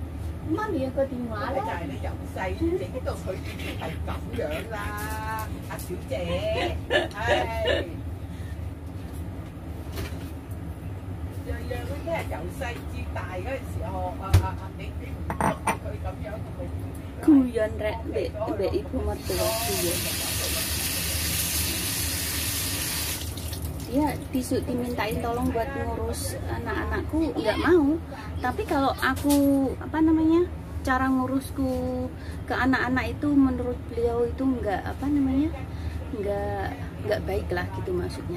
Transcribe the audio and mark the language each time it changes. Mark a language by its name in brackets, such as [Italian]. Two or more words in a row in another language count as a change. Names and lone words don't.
[Cantonese] 媽咪有個電話咧。就係你由細整到佢變成係咁樣啦，阿小姐。唉。樣樣嗰啲係由細至大嗰陣時候，你唔喐佢咁樣，佢 [Indonesian] Kuyon be ibu mertua kuyon. Dia dimintain tolong buat ngurus anak-anakku, nggak mau. Tapi kalau aku apa namanya cara ngurusku ke anak-anak itu menurut beliau itu nggak apa namanya nggak baik lah gitu maksudnya.